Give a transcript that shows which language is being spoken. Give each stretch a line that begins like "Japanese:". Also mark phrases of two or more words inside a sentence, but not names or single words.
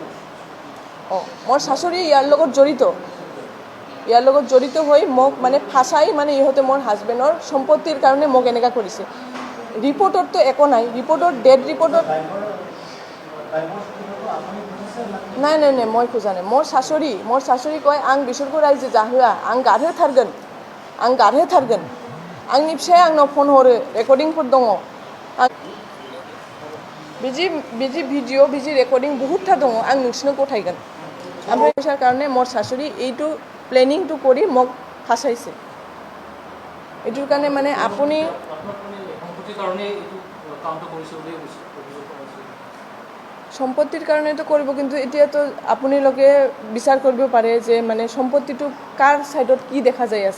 Assamese: মোৰ শাশুড়ি ইয়াৰ লগত জড়িত হৈ মোক মানে ফাঁচাই মানে ইহঁতে মোৰ হাজবেণ্ডৰ সম্পত্তিৰ কাৰণে মোক এনেকুৱা কৰিছে। ৰিপৰ্টততো একো নাই, ৰিপৰ্টত ডেড ৰিপৰ্টত নাই মই খোজা নাই। মোৰ শাশুড়ি কয়
Bodo: आं बिसोरखौ रायजो जाहोआ, आं गारहोथारगोन। आंनि फिसाया आंनाव फन हरो, रेकर्डिंफोर दङ। बिदि भिडिअ बिदि रेकर्डिं बहुतथा दङ, आं नोंसिनो गथायगोन। ओमफ्राय फैसार
Assamese: কাৰণে মোৰ শাশুড়ি এইটো প্লেনিংটো কৰি মোক ফাঁচাইছে। এইটোৰ কাৰণে মানে আপুনি সম্পত্তিৰ কাৰণেতো কৰিব, কিন্তু এতিয়াতো আপোনালোকে বিচাৰ কৰিব পাৰে যে মানে সম্পত্তিটো কাৰ ছাইডত কি দেখা যায় আছে।